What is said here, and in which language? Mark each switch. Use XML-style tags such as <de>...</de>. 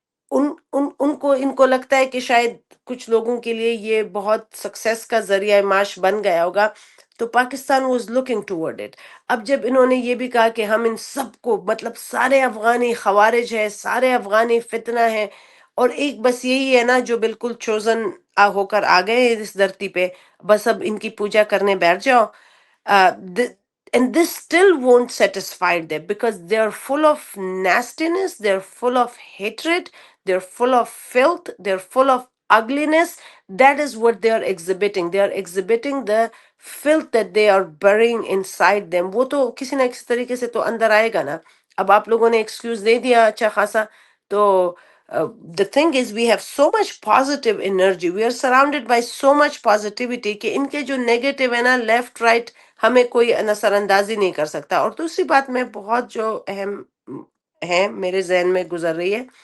<ur>ان کو لگتا ہے کہ شاید کچھ لوگوں کے لیے یہ بہت سکسیس کا ذریعہ معاش بن گیا ہوگا، تو Pakistan</ur> <en>Was looking toward it.</en> <ur>اب جب انہوں نے یہ بھی کہا کہ ہم ان سب کو، مطلب سارے افغانی خوارج ہے، سارے افغانی فتنہ ہے، اور ایک بس یہی ہے نا جو بالکل چوزن ہو کر آ گئے اس دھرتی پہ، بس اب ان کی پوجا کرنے بیٹھ جاؤ۔</ur> <en>uh, th- and this still won't satisfy them because they're full of nastiness, they're full of hatred, they're full of filth, they're full of ugliness. That is what they are exhibiting. They are exhibiting the filth that they are burying inside them.</en> <ur>وہ تو کسی نہ کسی طریقے سے تو اندر آئے گا نا۔ اب آپ لوگوں نے ایکسکیوز دے دیا اچھا خاصا، تو</ur> <en>the thing is we have so much positive energy, we are surrounded by so much positivity</en> <ur>کہ ان کے جو نیگیٹو ہے نا لیفٹ رائٹ ہمیں کوئی نظر اندازی نہیں کر سکتا۔ اور دوسری بات میں بہت جو اہم ہے میرے ذہن میں گزر رہی ہے،</ur>